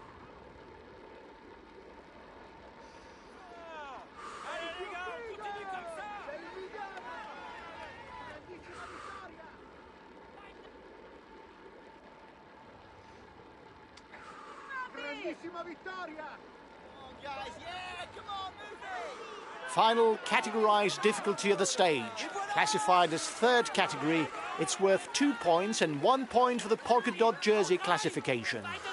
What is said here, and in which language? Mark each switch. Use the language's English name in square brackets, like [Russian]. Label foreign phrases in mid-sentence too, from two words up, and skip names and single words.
[French] Allez les gars, on continue comme ça. [Italian] Grandissima vittoria. [English] Come on guys, yeah, come on, move it. Final categorized difficulty of the stage. Classified as third category, it's worth 2 points and 1 point for the polka dot jersey classification.